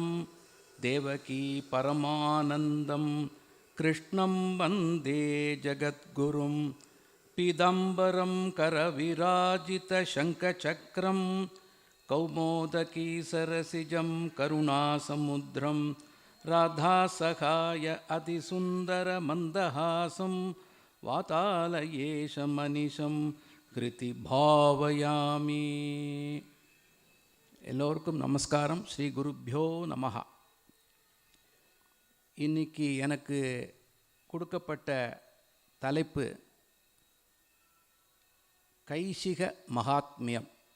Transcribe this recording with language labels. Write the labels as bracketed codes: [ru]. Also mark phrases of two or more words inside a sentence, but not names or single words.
[sa] देवकी परमानन्दं कृष्णं वन्दे जगद्गुरुं पीताम्बरं करविराजितशङ्खचक्रं कौमोदकी सरसिजं करुणासमुद्रं राधासहाय अतिसुन्दरमन्दहासं वातालयेशमनिशं கிருதிபாவயாமி. [ta] எல்லோருக்கும் நமஸ்காரம். [sa] श्री गुरुभ्यो नमः. [ta] இன்னைக்கு எனக்கு கொடுக்கப்பட்ட தலைப்பு கைசிக மகாத்மியம்.